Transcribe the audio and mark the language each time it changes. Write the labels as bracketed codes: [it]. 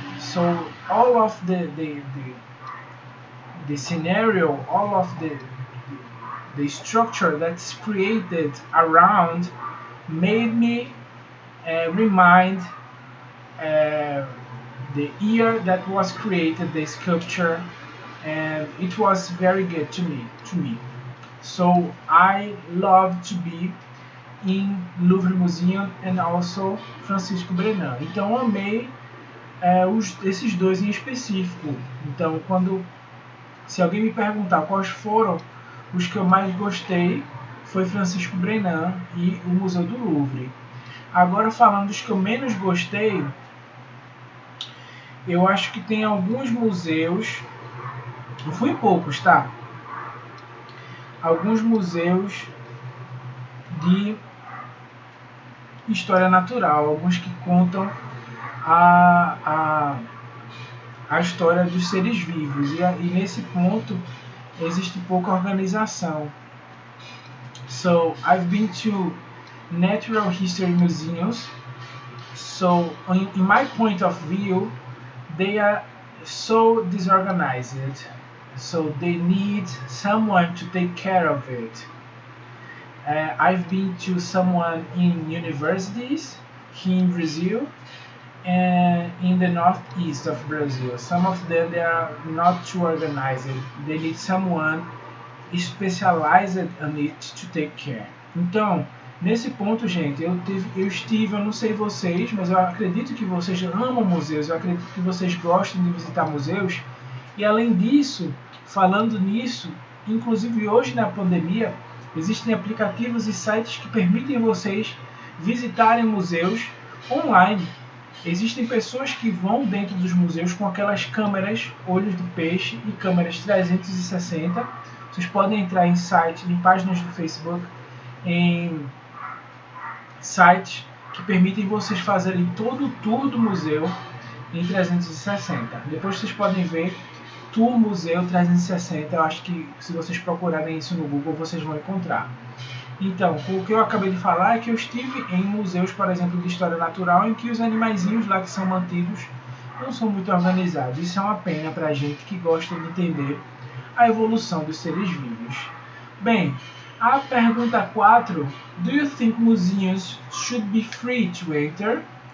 [en] So all of the scenario, all of the structure that's created around made me remind the year that was created the sculpture, and it was very good to me. So I love to be in Louvre Museum and also Francisco Brenan. [pt] Então amei esses dois em específico. Então se alguém me perguntar quais foram os que eu mais gostei, foi Francisco Brenan e o Museu do Louvre. Agora, falando dos que eu menos gostei, eu acho que tem alguns museus, não fui em poucos, tá? Alguns museus de história natural, alguns que contam a história dos seres vivos, e nesse ponto existe pouca organização. [en] So, I've been to natural history museums. So, in my point of view, they are so disorganized. So, they need someone to take care of it. I've been to someone in universities here in Brazil and in the northeast of Brazil. Some of them they are not too organized. They need someone specialized on it to take care. [pt] Então, nesse ponto, gente, eu estive, eu não sei vocês, mas eu acredito que vocês amam museus, eu acredito que vocês gostam de visitar museus. E além disso, falando nisso, inclusive hoje na pandemia, existem aplicativos e sites que permitem vocês visitarem museus online. Existem pessoas que vão dentro dos museus com aquelas câmeras olhos de peixe e câmeras 360. Vocês podem entrar em sites, em páginas do Facebook, em sites que permitem vocês fazerem todo o tour do museu em 360. Depois vocês podem ver Tour Museu 360. Eu acho que se vocês procurarem isso no Google, vocês vão encontrar. Então, o que eu acabei de falar é que eu estive em museus, por exemplo, de história natural, em que os animaizinhos lá que são mantidos não são muito organizados. Isso é uma pena para a gente que gosta de entender a evolução dos seres vivos. Bem, a pergunta 4. [en] Do you think museums should be free to enter?